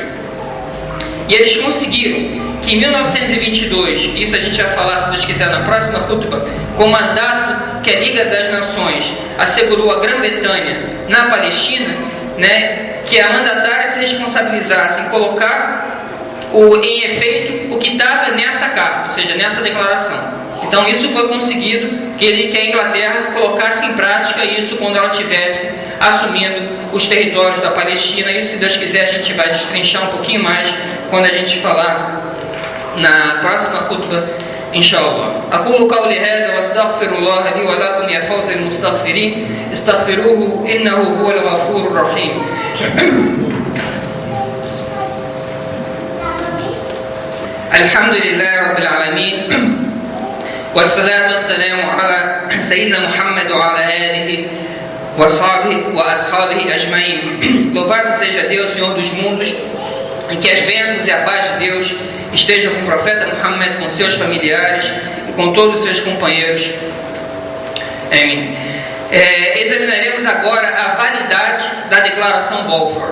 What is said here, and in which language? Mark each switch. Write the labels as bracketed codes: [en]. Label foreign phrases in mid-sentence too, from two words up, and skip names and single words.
[pt] E eles conseguiram que em 1922, isso a gente vai falar, se Deus quiser, na próxima khutbah, com o mandato que a Liga das Nações assegurou à Grã-Bretanha na Palestina, que a mandatária se responsabilizasse em colocar em efeito o que estava nessa carta, ou seja, nessa declaração. Então isso foi conseguido, que a Inglaterra colocasse em prática isso quando ela estivesse assumindo os territórios da Palestina. Isso, se Deus quiser, a gente vai destrinchar um pouquinho mais quando a gente falar na próxima khutbah, inshallah. [ar] أقول قولي هذا وأستغفر الله لي ولكم يا فوز المستغفرين استغفروه إنه هو الغفور الرحيم. الحمد لله رب العالمين والصلاة والسلام على سيدنا محمد وعلى آله وأصحابه أجمعين. [pt] Louvado seja Deus, Senhor dos mundos, e que as bênçãos e a paz de Deus estejam com o profeta Muhammad, com seus familiares e com todos os seus companheiros. Amém. Examinaremos agora a validade da Declaração Balfour.